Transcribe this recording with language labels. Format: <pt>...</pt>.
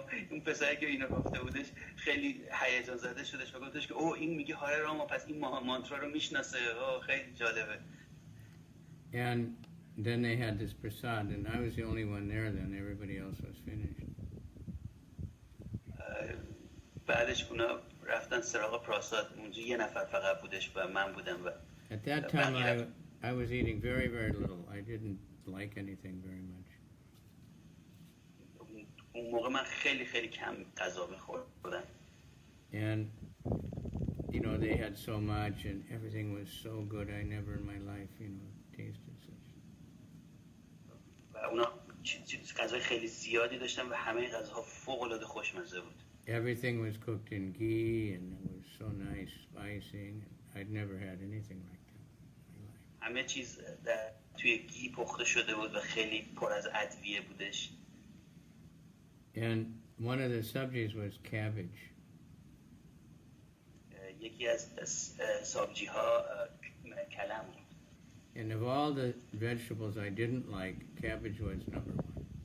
<fa>اون پسری که اینو گفته بودش خیلی هیجان زده شدش و گفتش که این میگه هاره راما، پس این مانترا رو میشناسه. خیلی جالبه.</fa> <en>And then they had this prasad, and I was the only one there then. Everybody else was finished.</en> <fa>بعدش اونا رفتن سراغ پراساد. اونجا یه نفر فقط بودش و من بودم. و</fa> <en>At that time, I was eating very, very little. I didn't like anything very much.</en> <fa>اون موقع من خیلی خیلی کم غذا می‌خوردم.</fa> <en>And, you know, they had so much and everything was so good. I never in my life, you know, tasted such.</en> <fa>و اونا غذای خیلی زیادی داشتن و همه غذاها فوق‌العاده خوشمزه بود.</fa> <en>Everything was cooked in ghee and it was so nice, spicing. I'd never had anything like that in my life.</en> <fa>همه چیز توی گی پخته شده بود و خیلی پر از ادویه بودش.</fa> <en>And one of the subjects was cabbage.</en> <fa>یکی از سبزی‌ها کلم بود.</fa> <en>And of all the vegetables I didn't like, cabbage was number one.</en>